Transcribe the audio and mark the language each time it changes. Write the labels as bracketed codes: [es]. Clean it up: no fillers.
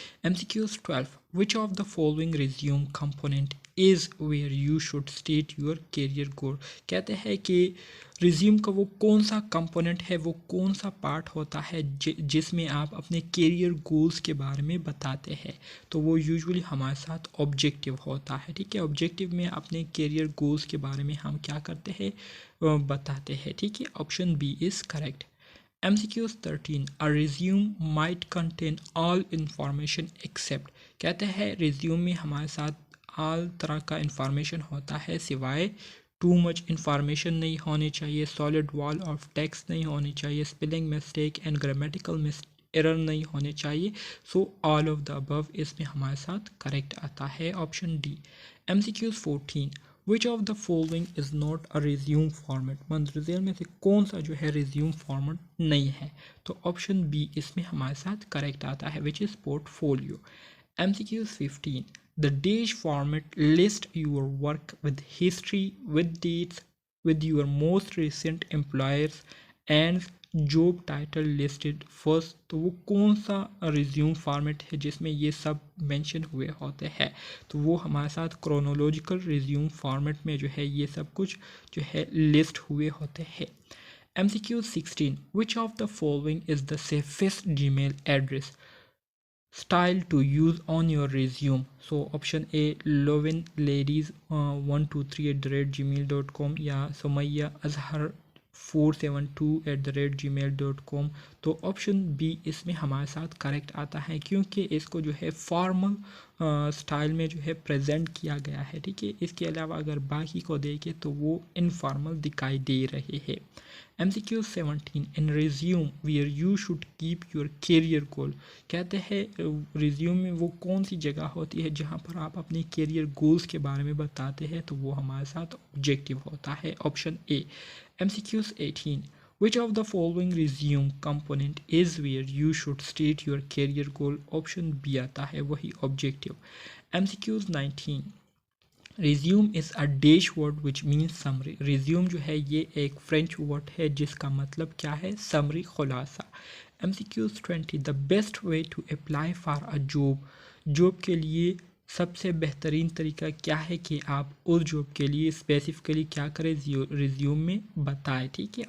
[en] MCQs 12 Which of the following resume component is where you should state your career goal? [hi] कहते हैं कि resume का वो कौन सा कंपोनेंट है, वो कौन सा पार्ट होता है जिसमें आप अपने कैरियर गोल्स के बारे में बताते हैं। तो वो यूजुअली हमारे साथ ऑब्जेक्टिव होता है। ठीक है। ऑब्जेक्टिव में अपने कैरियर गोल्स के बारे में हम क्या करते हैं, बताते हैं। ठीक है। Option B is correct. [en] MCQs 13 A resume might contain all information except, [hi] कहते हैं रिज्यूम में हमारे साथ all तरह का इंफॉर्मेशन होता है सिवाय टू मच इंफॉर्मेशन नहीं होनी चाहिए, सॉलिड वॉल ऑफ टेक्स्ट नहीं होनी चाहिए, spelling mistake and grammatical error नहीं होने चाहिए। So all of the above इसमें हमारे साथ करेक्ट आता है, option D. [en] MCQs 14 Which of the following is not a resume format? [hi] मंजिल में से कौन सा जो है resume format नहीं है, तो ऑप्शन बी इसमें हमारे साथ करेक्ट आता है, [en] which is portfolio। MCQs 15 The dash format list your work with history, with dates, with your most recent employers and job title listed first. [hi] तो वो कौन सा रिज्यूम फॉर्मेट है जिसमें ये सब मेंशन हुए होते हैं, तो वो हमारे साथ क्रोनोलॉजिकल रिज्यूम फॉर्मेट में जो है ये सब कुछ जो है लिस्ट हुए होते हैं। [en] MCQ 16 Which of the following is the safest Gmail address style to use on your resume? So option A lovinladies123@gmail.com या Sumaiya Azhar 472@gmail.com। [hi] तो ऑप्शन बी इसमें हमारे साथ करेक्ट आता है, क्योंकि इसको जो है फॉर्मल स्टाइल में जो है प्रेजेंट किया गया है। ठीक है। इसके अलावा अगर बाकी को देखें तो वो इनफॉर्मल दिखाई दे रहे हैं। [en] MCQ 17 in resume where you should keep your career goal, [hi] कहते हैं रिज्यूम में वो कौन सी जगह होती है जहाँ पर आप अपने कैरियर गोल्स के बारे में बताते हैं, तो वो हमारे साथ ऑब्जेक्टिव होता है, option A. [en] MCQs 18 Which of the following resume component is where you should state your career goal? [hi] Option B आता है, वही objective. [en] MCQs 19 Resume is a dash word which means summary। [hi] resume जो है ये एक French word है जिसका मतलब क्या है, समरी, खुलासा। [en] MCQs 20 The best way to apply for a job, [hi] job के लिए सबसे बेहतरीन तरीका क्या है कि आप उस जॉब के लिए स्पेसिफिकली क्या करें, रिज्यूम में बताएं। ठीक है।